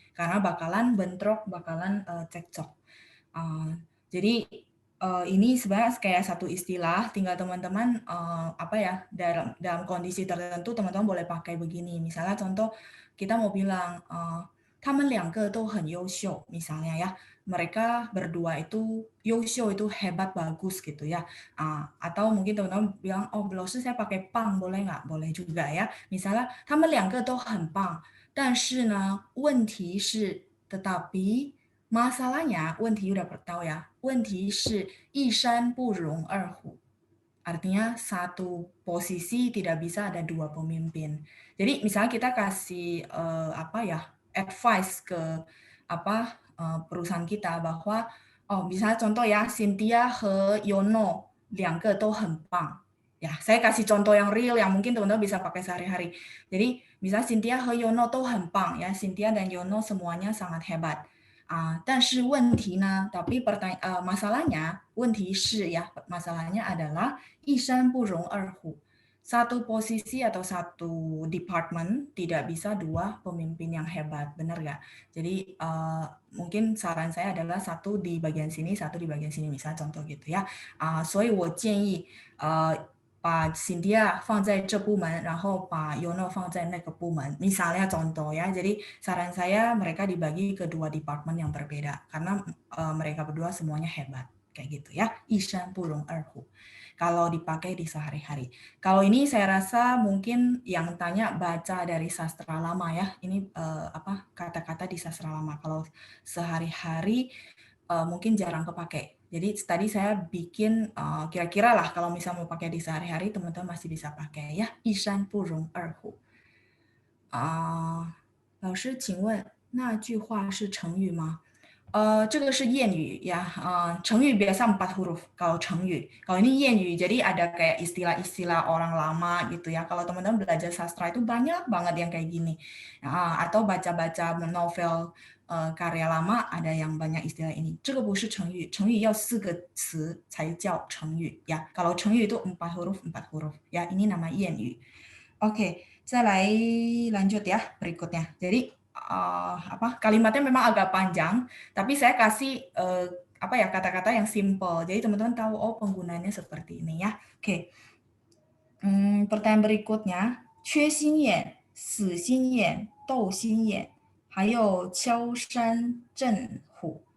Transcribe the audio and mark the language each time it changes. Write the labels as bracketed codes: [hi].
[id] Karena bakalan bentrok, bakalan cekcok. Jadi ini sebenarnya kayak satu istilah, tinggal teman-teman apa ya, dalam kondisi tertentu teman-teman boleh pakai begini. Misalnya contoh kita mau bilang [zh] 他们两个都很优秀 [id] misalnya ya, mereka berdua itu 优秀 itu hebat bagus gitu ya. Atau mungkin teman-teman bilang, oh 老师 saya pakai 棒 boleh nggak? Boleh juga ya. [zh] Misalnya 他们两个都很棒，但是呢问题是 [id] tetapi masalahnya [zh] 问题 [id] udah tahu ya, [zh] 问题是一山不容二虎。 [id] Artinya satu posisi tidak bisa ada dua pemimpin. Jadi misalnya kita kasih advice ke perusahaan kita bahwa misalnya contoh ya Cynthia 和 Yono [zh] 两个都很棒. [id] Ya, saya kasih contoh yang real yang mungkin teman-teman bisa pakai sehari-hari. Jadi misalnya Cynthia 和 Yono [zh] 都很棒 [id] ya, Cynthia dan Yono semuanya sangat hebat. [zh] 但是问题呢, [id] tapi masalahnya, [zh] 问题是 ya, [id] masalahnya adalah [zh] 一山不容二虎. [id] Satu posisi atau satu department tidak bisa dua pemimpin yang hebat, benar nggak? Jadi mungkin saran saya adalah satu di bagian sini, satu di bagian sini, misalnya contoh gitu ya. [zh] 所以我建议把 Cynthia 放在这部门，然后把 Yono 放在那个部门. [id] Misalnya contoh ya. Jadi saran saya mereka dibagi ke dua departemen yang berbeda karena mereka berdua semuanya hebat kayak gitu ya. [zh] 一山不容二虎. [id] Kalau dipakai di sehari-hari. Kalau ini saya rasa mungkin yang tanya baca dari sastra lama ya. Ini kata-kata di sastra lama. Kalau sehari-hari mungkin jarang kepake. Jadi tadi saya bikin kira-kira lah kalau misalnya mau pakai di sehari-hari teman-teman masih bisa pakai ya. [zh] 一山不容二虎. 老师，请问那句话是成语吗？这个是谚语ya. [id] 成语 biasa 4 huruf kalau 成语. Kalau ini 谚语, jadi ada kayak istilah-istilah orang lama gitu ya. Kalau teman-teman belajar sastra itu banyak banget yang kayak gini. Atau baca-baca novel karya lama ada yang banyak istilah ini. [zh] 这个不是成语，成语要4个词才叫成语 ya. [id] Kalau 成语itu 4 huruf 4 huruf ya. Ini nama 谚语. Oke, saya lanjut ya berikutnya. Jadi kalimatnya memang agak panjang, tapi saya kasih kata-kata yang simple. Jadi teman-teman tahu penggunaannya seperti ini ya. Oke. Pertanyaan berikutnya, 缺心眼, 死心眼, 斗心眼, 还有敲山震虎.